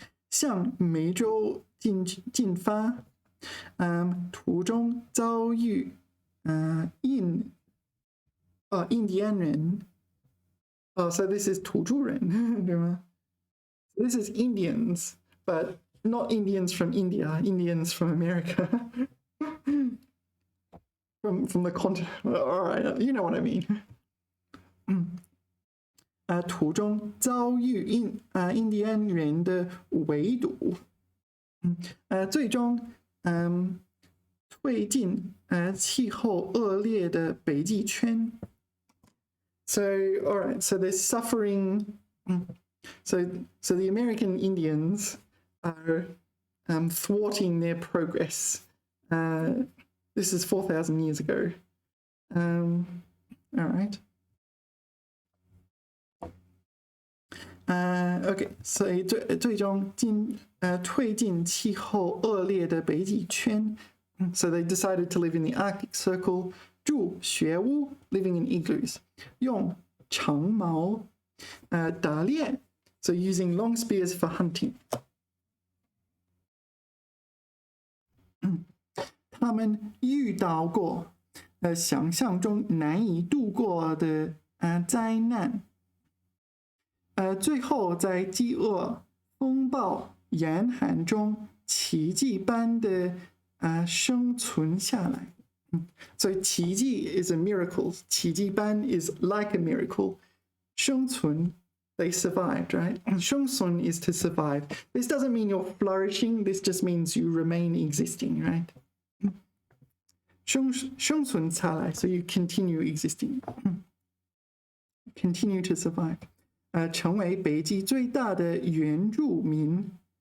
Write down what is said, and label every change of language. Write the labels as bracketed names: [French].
[Chinese] 向梅州进发，途中遭遇印第安人。 [English] So this is [Chinese] 土著人，对吗？ [English] This is Indians, but not Indians from India, Indians from America. from the continent. All right, you know what I mean. [Chinese] 途中遭遇印第安人的围堵，最终退进气候恶劣的北极圈。 [English] So, all right, so they're suffering. So the American Indians are thwarting their progress. This is 4,000 years ago. All right. Okay, so [Chinese] 最终退进气候恶劣的北极圈。 [English] So they decided to live in the Arctic Circle. [Chinese] 住雪屋 [English] living in igloos. [Chinese] 用长矛打猎 [English] so using long spears for hunting. [Chinese] 他们遇到过想象中难以度过的灾难。最后在饥饿、风暴、严寒中奇迹般的生存下来。 [English] So 奇迹 is a miracle. 奇迹般 is like a miracle. 生存 they survived, right? 生存 is to survive. This doesn't mean you're flourishing. This just means you remain existing, right? [Chinese] 生存下来 [English] so you continue existing. Continue to survive. [Chinese] 成为北极最大的原住民。